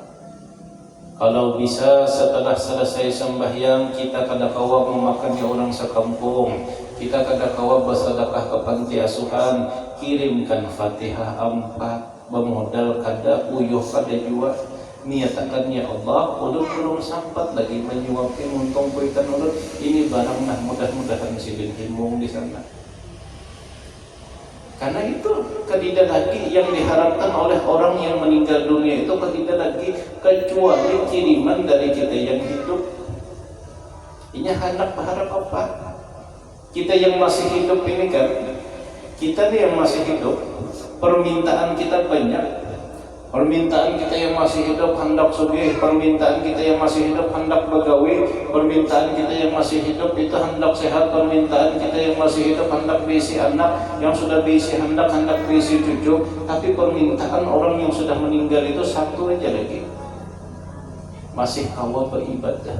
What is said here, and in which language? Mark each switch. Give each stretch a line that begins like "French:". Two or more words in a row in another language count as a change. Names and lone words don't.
Indonesian: Kalau bisa setelah selesai sembahyang kita
Banjar: kada kawa
Indonesian: memakannya orang sekampung, kita
Banjar: kada kawa
Indonesian: bersedekah ke panti asuhan, kirimkan Fatihah 4 bermodal
Banjar: kada uyuh kada jua. Niatakan ya Allah, ulun belum sempat lagi menyuapi untung kuitan ulun ini barang, nah mudah-mudahan sidin himung di sana.
Indonesian: Karena itu tidak lagi yang diharapkan oleh orang yang meninggal dunia itu, tidak lagi kecuali kiriman dari kita yang hidup. Ini hendak berharap apa? Kita yang masih hidup ini kan, kita nih yang masih hidup, permintaan kita banyak. Permintaan kita yang masih hidup hendak sugih, permintaan kita yang masih hidup hendak begawi, permintaan kita yang masih hidup itu hendak sehat, permintaan kita yang masih hidup hendak diisi anak, yang sudah diisi hendak diisi cucu. Tapi permintaan orang yang sudah meninggal itu satu aja lagi, masih kawa beribadah.